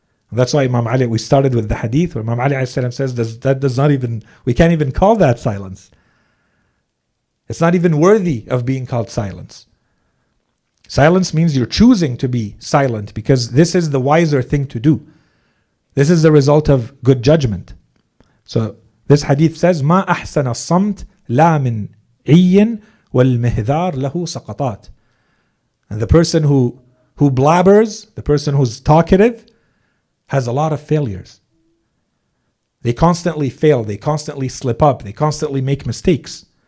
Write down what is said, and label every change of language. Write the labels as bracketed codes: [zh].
[en] And that's why Imam Ali, we started with the hadith where Imam Ali says we can't even call that silence. It's not even worthy of being called silence. Silence means you're choosing to be silent because this is the wiser thing to do. This is the result of good judgment. So This hadith says, [ar] ما أحسن الصمت لا من عي والمهذار له سقطات. [en] And the person who blabbers, the person who's talkative, has a lot of failures. They constantly fail, they constantly slip up, they constantly make mistakes.